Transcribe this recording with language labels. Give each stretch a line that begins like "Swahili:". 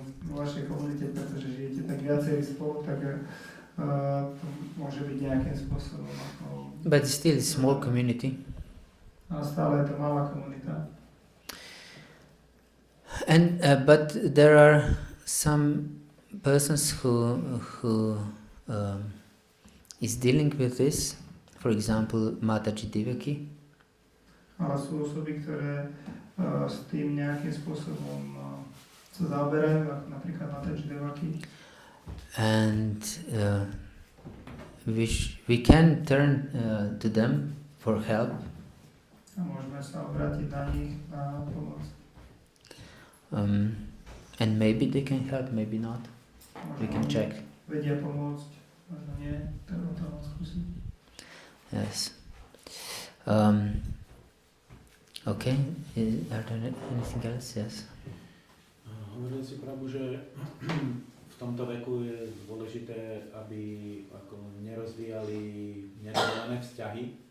Slovak: Vo vašej komunite, pretože žijete tak viacerí spolu, tak to môže byť nejakým spôsobom.
English: But still small community.
Slovak: Ale stále je to malá komunita.
English: And but there are some persons who is dealing with this. For example, Mataji Devaki.
Slovak: Ale sú osoby, ktoré s tým nejakým spôsobom sa zaoberajú, ako napríklad Mataji Devaki.
English: And we can turn to them for help.
Slovak: A môžeme sa obrátiť na nich na pomoc.
English: And maybe they can help, maybe not. We can check.
Slovak: Vedia pomôcť, možno nie, treba to skúsiť.
English: Yes. Okay. Are there anything else? Yes.
Slovak: Hovoril si Prabhu, že v tomto veku je dôležité, aby ako nerozvíjali nerozdelené vzťahy.